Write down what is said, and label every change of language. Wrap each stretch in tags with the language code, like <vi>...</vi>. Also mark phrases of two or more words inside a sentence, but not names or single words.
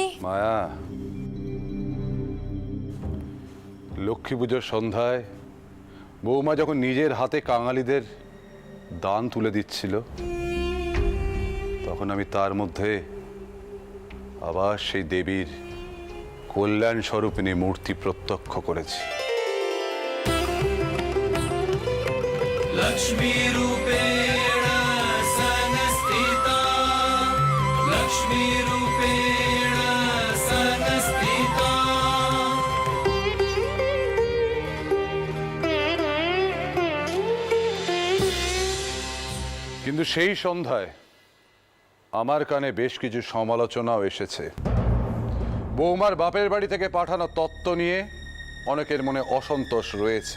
<bn>মায়া, লক্ষ্মী পুজোর সন্ধ্যায় বৌমা যখন নিজের হাতে কাঙালিদের দান তুলে দিচ্ছিল, তখন আমি তার মধ্যে আবার সেই দেবীর কল্যাণ স্বরূপিণী মূর্তি প্রত্যক্ষ করেছি।</bn> <sa>लक्ष्मी रूपेण संस्थिता लक्ष्मी रूपेण संस्थिता</sa> <bn>কিন্তু সেই সন্ধ্যায় আমার কানে বেশ কিছু সমালোচনাও এসেছে। বৌমার বাপের বাড়ি থেকে পাঠানো তত্ত্ব নিয়ে অনেকের মনে অসন্তোষ রয়েছে।</bn>